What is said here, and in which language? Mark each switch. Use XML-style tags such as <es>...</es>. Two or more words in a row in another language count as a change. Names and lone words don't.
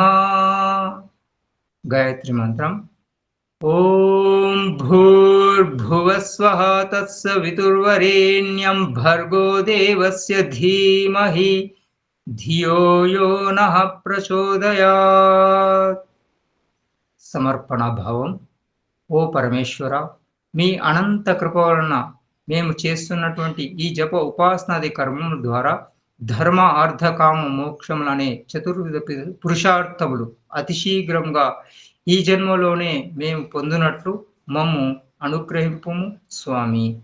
<sa>गायत्री मंत्रम्। ॐ भूर्भुवस्वः तत्सवितुर्वरेण्यं भर्गो देवस्य धीमहि धियो यो नः प्रचोदयात्।</sa> <te>సమర్పణ భావం. ఓ పరమేశ్వర, మీ అనంత కృప వలన మేము చేస్తున్నటువంటి ఈ జప ఉపాసనాది కర్మముల ద్వారా ధర్మ అర్థ కామ మోక్షములనే చతుర్విధ పురుషార్థములు అతి శీఘ్రంగా ఈ జన్మలోనే మేము పొందినట్లు మమ్ము అనుగ్రహింపుము స్వామి.</te>